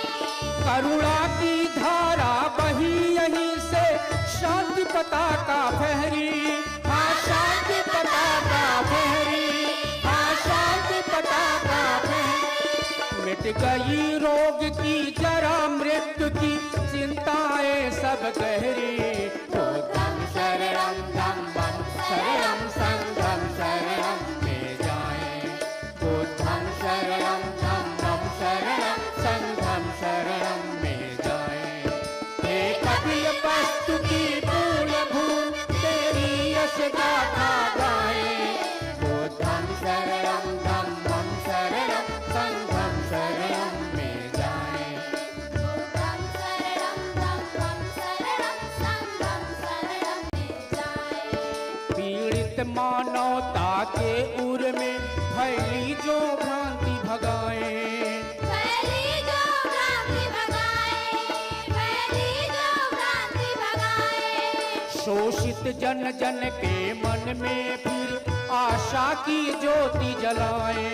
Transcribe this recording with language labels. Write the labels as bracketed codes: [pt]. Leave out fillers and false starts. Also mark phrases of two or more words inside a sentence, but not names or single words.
[hi] करुणा की धारा बही यहीं से, शांति पताका फहरी। हाँ शांति पताका फहरी, हाँ शांति पताका फहरी। मिट गई रोग की जरा, मृत्यु की चिंताएं सब गहरी। [pi] बुद्धं शरणं धम्मं शरणं संघं शरणं [hi] में जाए। [pi] बुद्धं शरणं धम्मं शरणं संघं शरणं [hi] में जाए। हे कपिल वस्तु की पूर्ण भूमि, तेरी यश गाथा गाए। [pi] बुद्धं शरणं धम्मं शरणं संघं शरणं [hi] में जाए। [pi] बुद्धं शरणं धम्मं शरणं संघं शरणं [hi] में जाए। पीड़ित मानवता के उर में फैली जो भ्रांति भगाए। फैली जो भ्रांति भगाए, फैली जो भ्रांति भगाए। शोषित जन जन के मन में फिर आशा की ज्योति जलाए।